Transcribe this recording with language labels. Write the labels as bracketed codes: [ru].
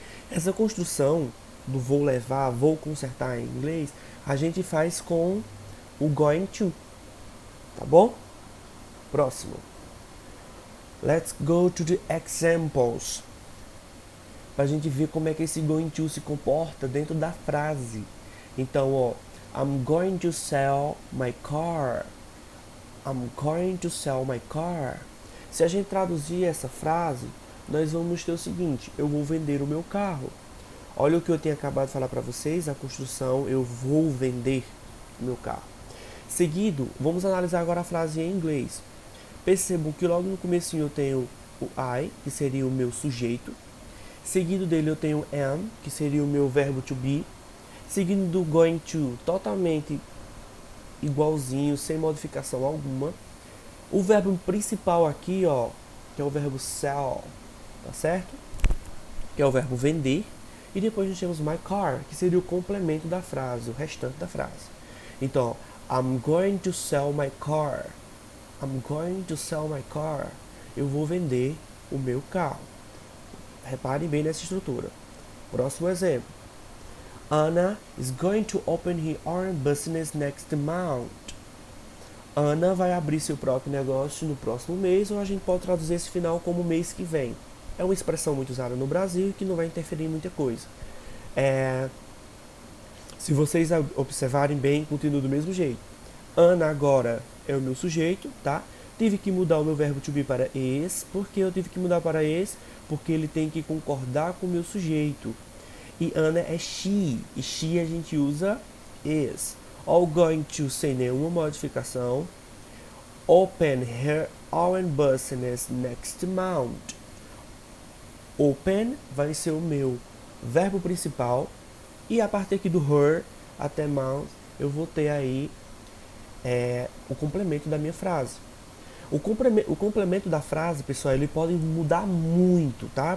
[pt] Essa construção do vou levar, vou consertar em inglês, a gente faz com o going to, tá bom? Próximo. [en] Let's go to the examples. [pt] Pra gente ver como é que esse going to se comporta dentro da frase. Então, ó, [en] I'm going to sell my car. I'm going to sell my car. [pt] Se a gente traduzir essa frase, nós vamos ter o seguinte: eu vou vender o meu carro. Olha o que eu tenho acabado de falar para vocês, a construção eu vou vender o meu carro. Seguido, vamos analisar agora a frase em inglês. Percebam que logo no começo eu tenho o I, que seria o meu sujeito. Seguido dele eu tenho am, que seria o meu verbo to be. Seguindo do going to, totalmente igualzinho, sem modificação alguma. O verbo principal aqui, ó, que é o verbo sell, tá certo? Que é o verbo vender. E depois nós temos my car, que seria o complemento da frase, o restante da frase. [en] Então, I'm going to sell my car. I'm going to sell my car. [pt] Eu vou vender o meu carro. Reparem bem nessa estrutura. Próximo exemplo. [en] Anna is going to open her own business next month. [pt] Ana vai abrir seu próprio negócio no próximo mês, ou a gente pode traduzir esse final como mês que vem. É uma expressão muito usada no Brasil e que não vai interferir em muita coisa. Se vocês observarem bem, continua do mesmo jeito. Ana agora é o meu sujeito, tá? Tive que mudar o meu verbo to be para is. Por que eu tive que mudar para is? Porque ele tem que concordar com o meu sujeito. E Ana é she. E she a gente usa is. All going to sem nenhuma modificação. [en] Open her own business next month. [pt] Open vai ser o meu verbo principal. E a partir aqui do her até month, eu vou ter aí o complemento da minha frase. O complemento da frase, pessoal, ele pode mudar muito, tá?